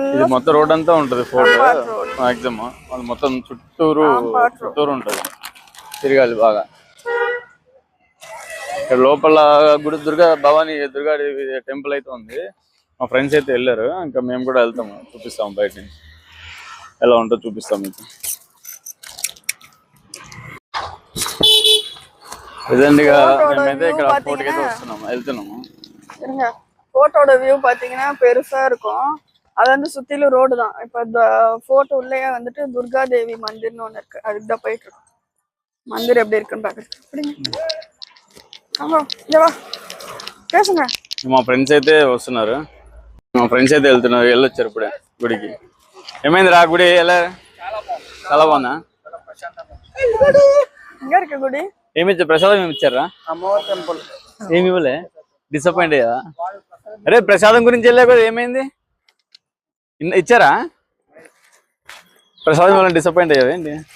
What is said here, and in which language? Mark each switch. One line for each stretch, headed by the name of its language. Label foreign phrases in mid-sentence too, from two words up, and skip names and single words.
Telugu: ఇది మొత్తం రోడ్ అంతా ఉంటది ఫోర్ట్ మాక్సిమం అది మొత్తం చుట్టూరు ఉంటది తిరగాలి బాగా ఇక్కడ లోపల గుడి భవానీ దుర్గాదేవి టెంపుల్ అయితే ఉంది మా ఫ్రెండ్స్ అయితే వెళ్ళారు ఇంకా మేము కూడా వెళ్తాము చూపిస్తాము బయట నుంచి ఎలా ఉంటుందో చూపిస్తాం మీకు ఇదండిగా మేమైతే ఇక్కడ ఫోర్ట్కి అయితే వస్తున్నాము వెళ్తున్నాము
Tamil: ஃபோட்டோட வியூ பாத்தீங்கன்னா பெருசா இருக்கும் அது வந்து சுத்திலும் ரோடு தான் இப்ப இந்த போட்டோ உள்ளேயே வந்துட்டு துர்கா தேவி மந்திர்னு ஒண்ணு இருக்கு அதுக்கு தான் போயிட்டு இருக்கோம் மந்திர் எப்படி இருக்குன்னு பாக்குறேன் ஆமா வா பேசுங்க
Telugu: మా ఫ్రెండ్స్ అయితే వస్తున్నారు మా ఫ్రెండ్స్ అయితే వెళ్తున్నారు వెళ్ళొచ్చారు ఇప్పుడే గుడికి ఏమైంది రా గుడి ఎలా చాలా బాగుందా
Tamil: எங்க இருக்கு గుడి
Telugu: ఏమి ఇచ్చారు ప్రసాదం ఏమి ఇచ్చారా అమ్మవారి టెంపుల్ ఏమి ఇవ్వలే డిసప్పాయింట్ అయ్యా అరే ప్రసాదం గురించి వెళ్ళా కదా ఏమైంది ఇచ్చారా ప్రసాదం వల్ల డిసప్పాయింట్ అయ్యావా ఏంటి